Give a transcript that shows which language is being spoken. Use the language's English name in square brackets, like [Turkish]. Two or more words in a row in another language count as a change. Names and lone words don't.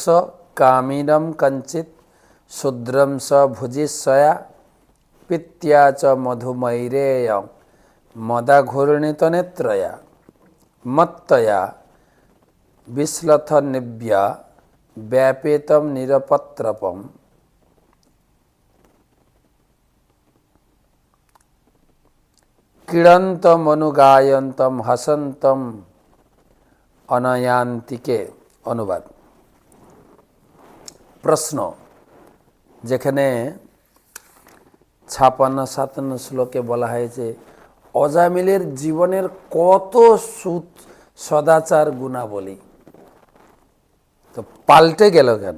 [Sanskrit] কামিনম কঞ্চিত শূদ্রম স ভুজিষ্যয়া পিত্য়া চ মধুমৈরেয় মদাঘূর্ণিত নেত্রয়া মত্তয়া বিশ্লথ নিব্যা ব্যাপেতম নিরপত্রপম ক্রীড়ন্তমনুগায়ন্তম হসন্তম অনয়ান্তিকে। [Bangla] অনুবাদ। প্রশ্ন, যেখানে 56-57 শ্লোকে বলা হয়েছে অজামিলের জীবনের কত সদাচার গুণাবলী, তো পাল্টে গেল কেন?